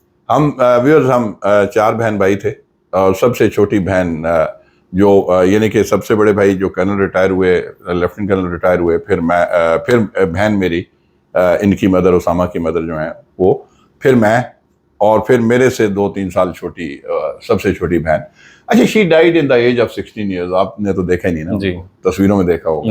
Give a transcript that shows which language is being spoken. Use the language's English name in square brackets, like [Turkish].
[Urdu] ہم 4 بہن بھائی تھے, اور سب سے چھوٹی بہن جو یعنی کہ سب سے بڑے بھائی جو کرنل ریٹائر ہوئے, لیفٹنٹ کرنل ریٹائر ہوئے, پھر بہن میری, ان کی مدر, اسامہ کی مدر جو ہیں وہ, پھر میں, اور پھر میرے سے 2-3 سال چھوٹی سب سے چھوٹی بہن. [English] اچھا, she died in the age of 16 years. [Urdu] آپ نے تو دیکھا ہی نہیں نا, جی تصویروں میں دیکھا ہوگا.